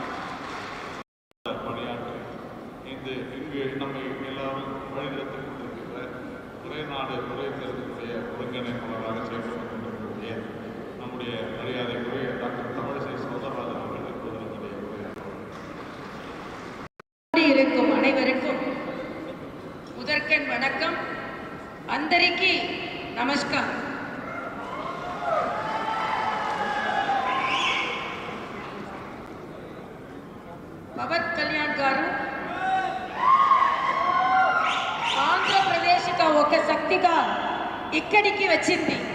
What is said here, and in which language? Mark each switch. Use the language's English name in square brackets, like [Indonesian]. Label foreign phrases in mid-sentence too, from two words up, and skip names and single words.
[Tamil] பணியாற்றி இங்கு நம்மை எல்லாரும் வழிநடத்திக் கொண்டிருக்கிற ஒரே நாடு ஒரே தேர்தலுடைய ஒருங்கிணைப்பாளராக செயல்பட்டுக் கொண்டிருக்கக்கூடிய நம்முடைய மரியாதைக்குரிய டாக்டர் தமிழிசை சௌந்தரராஜன் அவர்கள் இப்போது நம்முடைய இருக்கும் அனைவருக்கும் முதற்கண் வணக்கம், [Telugu] అందరికీ నమస్కారం. పవన్ కళ్యాణ్ గారు ఆంధ్రప్రదేశ్ ఒక శక్తిగా ఇక్కడికి వచ్చింది.